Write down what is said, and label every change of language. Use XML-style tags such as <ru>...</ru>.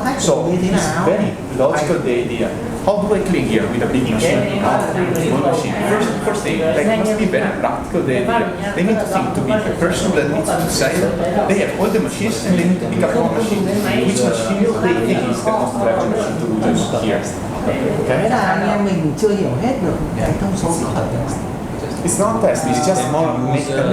<en>So it's very logical, the idea. How do I clean here with a big machine? Small machine. First thing, they must be very practical, the idea. They need to think to be the person that needs to decide. They have all the machines and they need to pick up one machine. Which machine they think is the most clever machine to do this here.</en> <vi>Thế là anh em mình chưa hiểu hết được cái thông số kỹ thuật.</vi> <en>It's not test, it's just more make them</en>